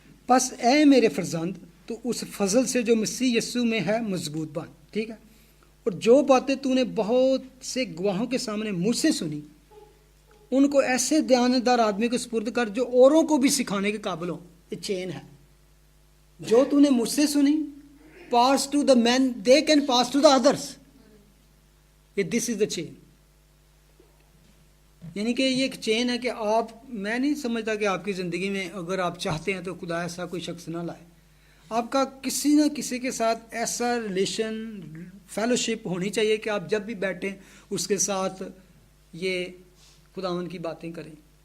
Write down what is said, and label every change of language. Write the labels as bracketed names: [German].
[Urdu] پس اے میرے فرزند تو اس فضل سے جو مسیح یسوع میں ہے مضبوط بن. ٹھیک ہے. اور جو باتیں تو نے بہت سے گواہوں کے سامنے مجھ سے سنی, ان کو ایسے دیانتدار آدمی کو سپرد کر جو اوروں کو بھی سکھانے کے قابل ہوں. یہ چین ہے. جو تو نے مجھ سے سنی, [English] pass to the men, they can pass to the others. This is the chain. [Urdu] یعنی کہ یہ ایک چین ہے کہ آپ, میں نہیں سمجھتا کہ آپ کی زندگی میں اگر آپ چاہتے ہیں تو خدا ایسا کوئی شخص نہ لائے. آپ کا کسی نہ کسی کے ساتھ ایسا ریلیشن, فیلوشپ ہونی چاہیے کہ آپ جب بھی بیٹھیں اس کے ساتھ یہ خداوند کی باتیں کریں.